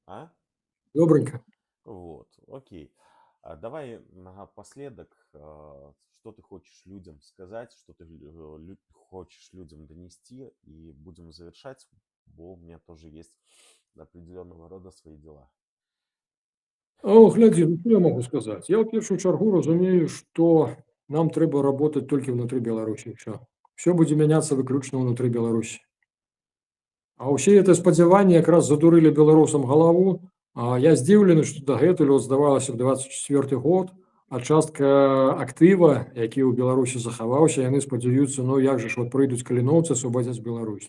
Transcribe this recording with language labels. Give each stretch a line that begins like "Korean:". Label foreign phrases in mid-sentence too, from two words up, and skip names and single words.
Russian: А? Добренько. Вот, окей. Давай напоследок, что ты хочешь людям сказать, что ты хочешь людям донести, и будем завершать, бо у меня тоже есть определенного рода свои дела.
Belarusian: Глядзі, ну што я магу сказаць? Я ў першую чаргу разумею, што нам трэба работаць толькі ўнутры Беларусі, ўсё. Усё будзе мяняцца выключна ўнутры Беларусі. А ўсе гэта спадзяванні якраз задурылі беларусам галаву. Я здзіўлены, што дагэтуль, от здавалася б, 24 год, а частка актыва, які ў Беларусі захаваўся, яны спадзяюцца, ну як жа ж вот прыйдуць каліноўцы, асвабодзяць Беларусь.